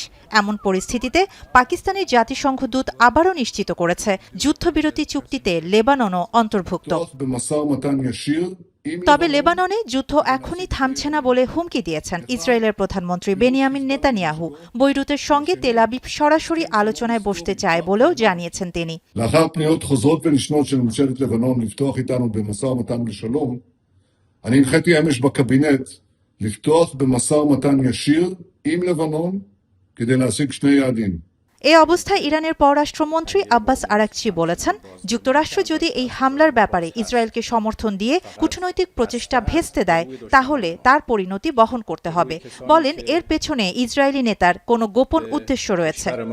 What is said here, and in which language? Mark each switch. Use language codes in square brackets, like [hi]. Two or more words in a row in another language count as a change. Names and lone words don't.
[bn] এমন পরিস্থিতিতে পাকিস্তানের জাতিসংঘ দূত আবারও নিশ্চিত করেছে যুদ্ধবিরতি চুক্তিতে লেবাননও অন্তর্ভুক্ত। তবে লেবাননে যুদ্ধ এখনই থামছে না বলে হুমকি দিয়েছেন ইসরায়েলের প্রধানমন্ত্রী বেনিয়ামিন নেতানিয়াহু। বৈরুতের সঙ্গে তেল আবিব সরাসরি আলোচনায় বসতে চায় বলেও জানিয়েছেন তিনি। [he] אני הנחיתי אמש בקבינט לפתוח במשא ומתן ישיר עם לבנון כדי להשיג שני יעדים. [bn] এই অবস্থায় ইরানের পররাষ্ট্রমন্ত্রী আব্বাস আরাকচি বলেছেন, যুক্তরাষ্ট্র যদি এই হামলার ব্যাপারে ইসরায়েলকে সমর্থন দিয়ে কূটনৈতিক প্রচেষ্টা ভেস্তে দেয় তাহলে তার পরিণতি বহন করতে হবে। বলেন, এর পেছনে ইসরায়েলি নেতার কোনো গোপন উদ্দেশ্য রয়েছে।